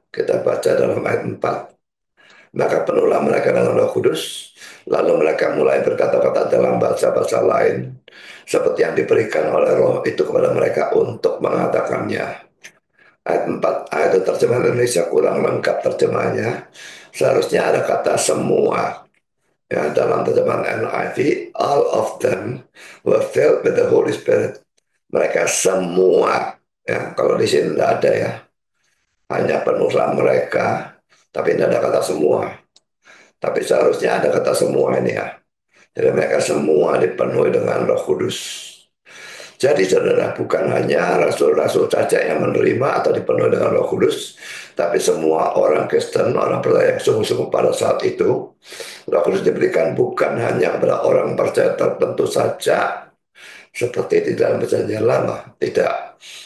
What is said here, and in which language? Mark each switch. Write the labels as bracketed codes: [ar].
[id] Kita baca dalam ayat 4. Maka penuhlah mereka dengan Roh Kudus, lalu mereka mulai berkata-kata dalam bahasa-bahasa lain, seperti yang diberikan oleh Roh itu kepada mereka untuk mengatakannya. Ayat 4, ayat terjemahan Indonesia kurang lengkap terjemahnya. Seharusnya ada kata semua. Ya, dalam terjemahan [en] NIV, all of them were filled with the Holy Spirit. [id] Mereka semua. Ya, kalau di sini tidak ada ya. Hanya penuhlah mereka, tapi tidak ada kata semua. Tapi seharusnya ada kata semua ini ya. Jadi mereka semua dipenuhi dengan Roh Kudus. Jadi saudara, bukan hanya rasul-rasul saja yang menerima atau dipenuhi dengan Roh Kudus, tapi semua orang Kristen, orang percaya yang sungguh-sungguh pada saat itu, Roh Kudus diberikan bukan hanya kepada orang percaya tertentu saja, seperti di dalam perjanjian lama, tidak.